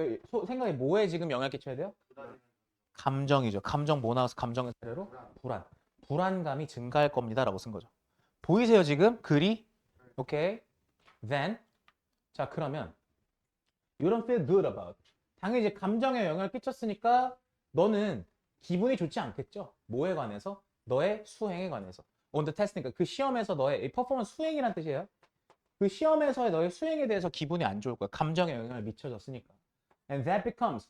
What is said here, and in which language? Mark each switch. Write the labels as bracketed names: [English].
[Korean] 그럼 생각이 뭐에 지금 영향을 끼쳐야 돼요? 감정이죠. 감정 뭐 나와서 감정의 사례로? 불안. 불안감이 증가할 겁니다. 라고 쓴 거죠. 보이세요, 지금? 글이? 오케이. Then. [English] 자, 그러면 You don't feel good about. [Korean] 당연히 이제 감정에 영향을 끼쳤으니까 너는 기분이 좋지 않겠죠? 뭐에 관해서? 너의 수행에 관해서. On the test 니까 그 시험에서 너의 퍼포먼스 수행이란 뜻이에요. 그 시험에서의 너의 수행에 대해서 기분이 안 좋을 거야. 감정에 영향을 미쳐졌으니까. [English] And that becomes.